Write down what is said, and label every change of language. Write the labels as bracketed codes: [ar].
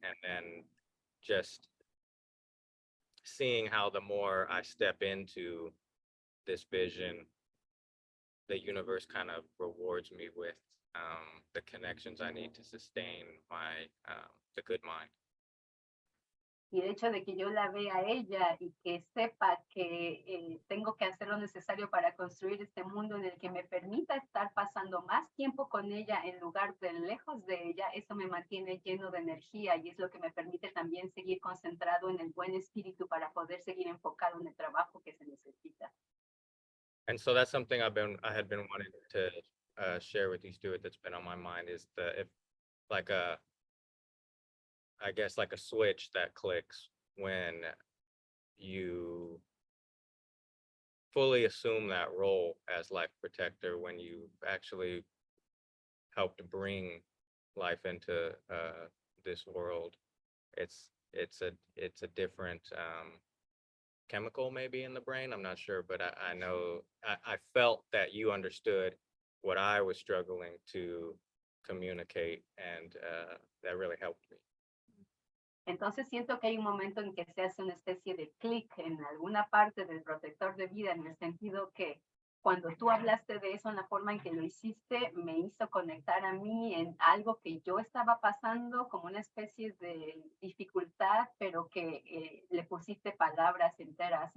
[en] And then just seeing how the more I step into this vision, the universe kind of rewards me with the connections I need to sustain my the good mind. [es] Y el hecho de que yo la vea a ella y que sepa que tengo que hacer lo necesario para construir este mundo en el que me permita estar pasando más tiempo con ella en lugar de lejos de ella, eso me mantiene lleno de energía y es lo que me permite también seguir concentrado en el buen espíritu para poder seguir enfocado en el trabajo que se necesita. [en] And so that's something I had been wanting to share with you, Stuart, that's been on my mind is if like I guess like a switch that clicks when you fully assume that role as life protector, when you actually help to bring life into this world. It's a different chemical maybe in the brain. I'm not sure, but I know I felt that you understood what I was struggling to communicate, and that really helped me. [es] Entonces siento que hay un momento en que se hace una especie de clic en alguna parte del protector de vida, en el sentido que cuando tú hablaste de eso, en la forma en que lo hiciste, me hizo conectar a mí en algo que yo estaba pasando como una especie de dificultad, pero que le pusiste palabras enteras.